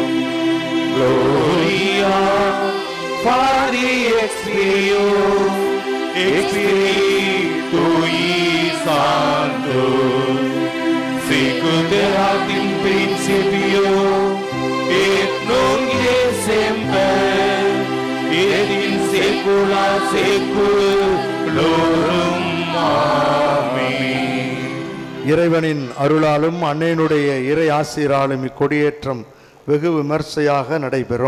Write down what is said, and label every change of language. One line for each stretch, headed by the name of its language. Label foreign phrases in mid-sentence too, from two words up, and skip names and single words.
Latin: Gloria Patri et Filio et Spiritui Sancto, sicut erat in principio et nunc et semper et in saecula saeculorum.
Tamil: இறைவனின் அருளாலும் அன்னையினுடைய இறை ஆசீராலும் இக்கொடியேற்றம் வெகு விமர்சையாக நடைபெறும்.